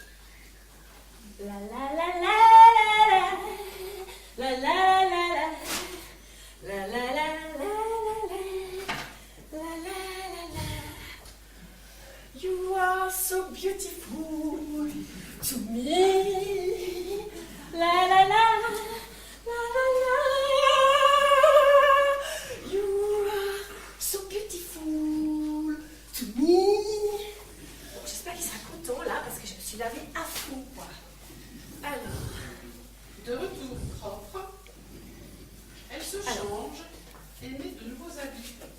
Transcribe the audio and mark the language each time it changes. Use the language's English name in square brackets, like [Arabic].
[English] La la la la la la la la la la la la la la. You are so beautiful to me. La la la la la la. You are so beautiful to me. [French] Bon, j'espère qu'il sera content là parce que je me suis lavée à fond, quoi. Alors. De retour propre, elle se change et met de nouveaux habits.